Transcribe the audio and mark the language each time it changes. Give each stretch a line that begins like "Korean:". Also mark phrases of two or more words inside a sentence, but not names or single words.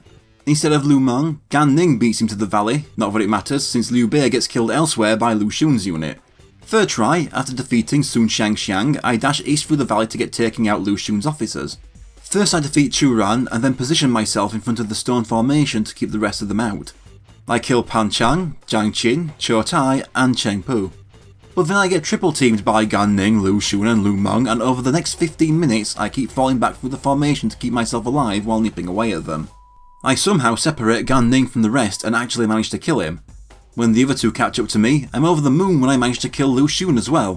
English: Instead of Lu Meng, Gan Ning beats him to the valley, not that it matters since Liu Bei gets killed elsewhere by Lu Xun's unit. Third try, after defeating Sun Shangxiang, I dash east through the valley to get taking out Lu Xun's officers. First I defeat Chu Ran and then position myself in front of the stone formation to keep the rest of them out. I kill Pan Chang, Jiang Qin, Cho Tai and Cheng Pu. But then I get triple teamed by Gan Ning, Lu Xun and Lu Meng, and over the next 15 minutes I keep falling back through the formation to keep myself alive while nipping away at them. I somehow separate Gan Ning from the rest and actually manage to kill him. When the other two catch up to me, I'm over the moon when I manage to kill Lu Xun as well.